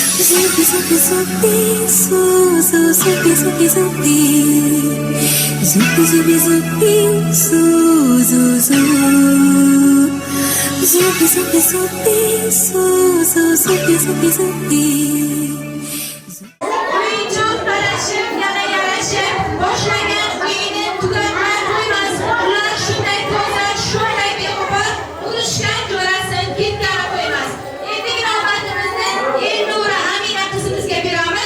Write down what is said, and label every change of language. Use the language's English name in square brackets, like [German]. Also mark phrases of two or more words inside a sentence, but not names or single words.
[Uzbek] Zupi, zupi, zupi, su, su, zupi, zupi, zupi. Zupi, zupi, zupi, su, su, su. Zupi, zupi, zupi, su, su, zupi, zupi, zupi. O'yinchoq talashib, yana yarashib, boshlagan o'yinni tugatmay qo'ymas. Ular shunday toza, shunday beg'ubor, urushgan jo'rasin ketkara qo'ymas. Endi navbatimizni Elnura Amina qizimizga beramiz.